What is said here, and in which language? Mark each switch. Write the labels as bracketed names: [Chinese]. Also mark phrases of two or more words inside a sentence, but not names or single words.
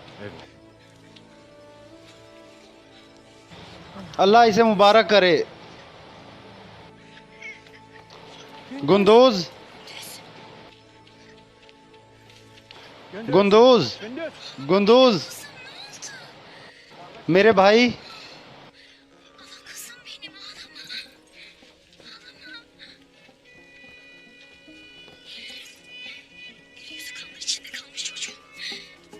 [Urdu] اللہ اسے مبارک کرے. گندوز، گندوز، گندوز، میرے بھائی, [Turkish] Kızım benim ağlama. Eli yüzü kanlar içinde kalmış çocuğum.